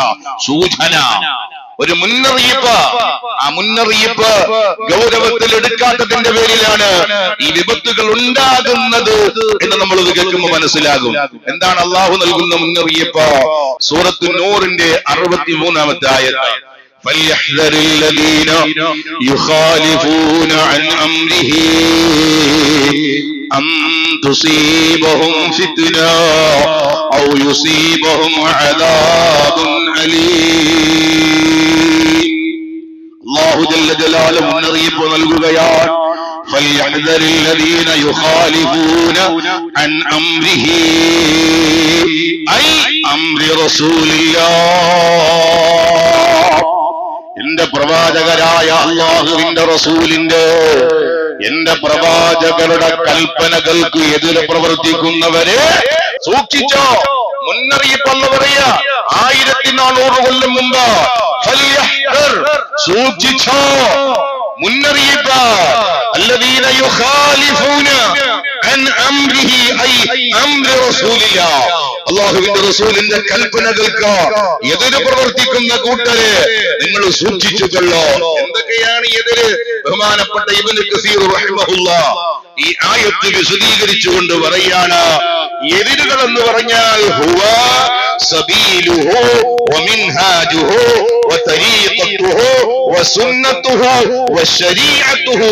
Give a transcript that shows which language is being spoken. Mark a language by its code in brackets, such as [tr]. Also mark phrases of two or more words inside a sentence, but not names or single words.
[ml] സൂചന, ഒരു മുന്നറിയിപ്പ്. ആ മുന്നറിയിപ്പ് ഗൗരവത്തിൽ എടുക്കാത്തതിന്റെ പേരിലാണ് ഈ വിപത്തുകൾ ഉണ്ടാകുന്നത് എന്ന് നമ്മൾ കേൾക്കുമ്പോൾ മനസ്സിലാകും. എന്താണ് അള്ളാഹു നൽകുന്ന മുന്നറിയിപ്പ്? സൂറത്ത് നൂറിന്റെ 63-ാമത്തെ ആയത്ത്. [ar] فَلْيَحْذَرِ الَّذِينَ يُخَالِفُونَ عَنْ أَمْرِهِ أَنْ تُصِيبَهُمْ فِتْنَةٌ أَوْ يُصِيبَهُمْ عَذَابٌ أَلِيمٌ. الله جل جلاله [ml] മുന്നറിയിപ്പ് നൽകുകയാണ്. [ar] فَلْيَحْذَرِ الَّذِينَ يُخَالِفُونَ عَنْ أَمْرِهِ أي أمر رسول الله. [ml] എന്റെ പ്രവാചകരായ അല്ലാഹുവിന്റെ റസൂലിന്റെ, എന്റെ പ്രവാചകരുടെ കൽപ്പനകൾക്ക് എതിരെ പ്രവർത്തിക്കുന്നവരെ സൂക്ഷിച്ചോ. മുന്നറിയിപ്പെന്ന് പറയാ 1400 കൊല്ലം മുമ്പ്. സൂക്ഷിച്ചോ, മുന്നറിയിപ്പ്. [ar] الذين يخالفون عن امره اي امر رسول الله. [ml] അല്ലാഹുവിന്റെ റസൂലിന്റെ കൽപ്പനകൾക്ക് എതിര് പ്രവർത്തിക്കുന്ന കൂട്ടരെ നിങ്ങൾ സൂക്ഷിച്ചുകൊള്ളോ. എന്തൊക്കെയാണ് എതിര്? ബഹുമാനപ്പെട്ട ഇബ്നു കസീർ റഹിമഹുല്ലാഹ് ഈ ആയത്ത് വിശദീകരിച്ചുകൊണ്ട് പറയാണ്, എതിരുകൾ എന്ന് പറഞ്ഞാൽ [ar] هو سبيله ومنهاجه وطريقته وسنته وشريعته.